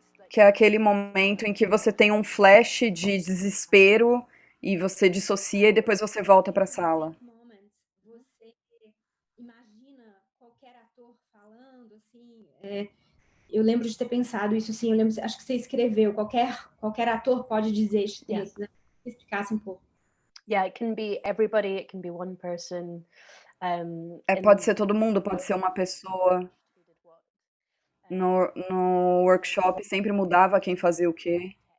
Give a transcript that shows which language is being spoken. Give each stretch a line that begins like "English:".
Portuguese: Que é aquele momento em que você tem um flash de desespero e você dissocia e depois você volta para a sala. Você imagina qualquer ator falando, assim, eu lembro de ter pensado isso, assim, acho que você escreveu, qualquer ator pode dizer esse texto, né? Se explicasse um pouco.
English: Yeah, it can be everybody, it can be one person.
Portuguese: Pode ser todo mundo, pode ser uma pessoa. No workshop sempre mudava quem fazia o quê.